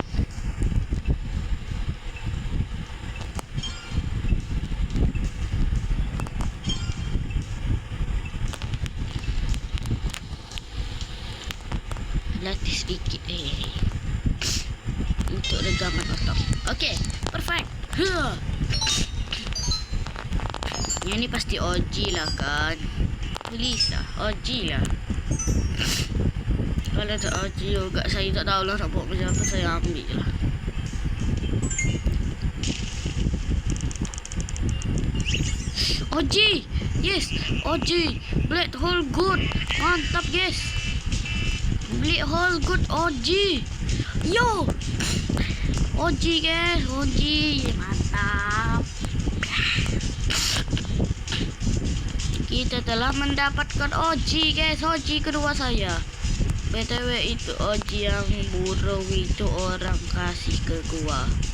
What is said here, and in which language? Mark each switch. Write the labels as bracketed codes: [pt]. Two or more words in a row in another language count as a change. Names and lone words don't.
[ms] Latih sedikit untuk regaman otak. [en] Okay, perfect. [ms] Yang ni pasti OG lah kan. Please lah, OG lah. Kalau tak OG juga, saya tak tahulah nak buat macam apa. Saya ambil je lah. OG, yes, OG. [en] Black hole good, mantap guys. Black hole good OG. Yo, OG guys, OG mantap. [ms] Kita telah mendapatkan OG guys, OG kedua saya. BTW itu OG yang burung itu orang kasih ke gua.